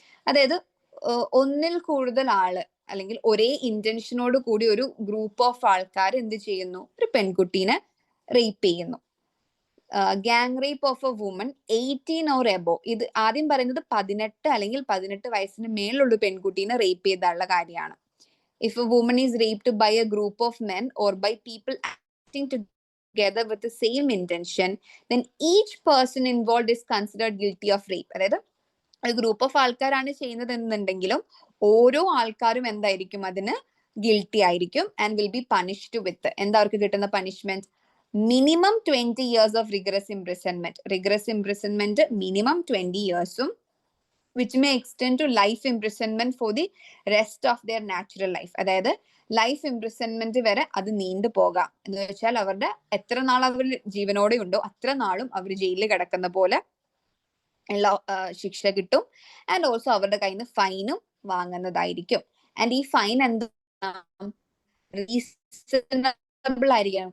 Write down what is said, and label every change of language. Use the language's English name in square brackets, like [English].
[Malayalam] അതായത് ഒന്നിൽ കൂടുതൽ ആള് അല്ലെങ്കിൽ ഒരേ ഇന്റൻഷനോട് കൂടി ഒരു ഗ്രൂപ്പ് ഓഫ് ആൾക്കാർ എന്ത് ചെയ്യുന്നു, ഒരു പെൺകുട്ടീനെ റേപ്പ് ചെയ്യുന്നു. [English] Gang rape of a woman 18 or above. [Malayalam] ഇത് ആദ്യം പറയുന്നത് 18 അല്ലെങ്കിൽ 18 വയസ്സിന് മേലുള്ള പെൺകുട്ടീനെ റേപ്പ് ചെയ്താലുള്ള കാര്യമാണ്. [English] If a woman is raped by a group of men or by people acting together with the same intention, then each person involved is considered guilty of rape. [Malayalam] അതായത് ഒരു group of ആൾക്കാരാണ് ചെയ്യുന്നത് എന്നുണ്ടെങ്കിലും ഓരോ ആൾക്കാരും എന്തായിരിക്കും, അതിന് ഗിൽറ്റി ആയിരിക്കും [English] and will be punished with, [Malayalam] എന്താ അവർക്ക് കിട്ടുന്ന punishment, [English] Minimum 20 years of rigorous imprisonment. Rigorous imprisonment minimum 20 years which may extend to life imprisonment for the rest of their natural life. [Malayalam] അതായത് ലൈഫ് ഇംപ്രിസൺമെന്റ് വരെ അത് നീണ്ടു പോകാം. എന്ന് വെച്ചാൽ അവരുടെ എത്ര നാൾ അവർ ജീവനോടെ ഉണ്ടോ അത്ര നാളും അവർ ജയിലിൽ കിടക്കുന്ന പോലെ ഉള്ള ശിക്ഷ കിട്ടും. ആൻഡ് ഓൾസോ അവരുടെ കയ്യിൽ നിന്ന് ഫൈനും വാങ്ങുന്നതായിരിക്കും. ആൻഡ് ഈ ഫൈൻ എന്താ, റീസണബിൾ ആയിരിക്കണം.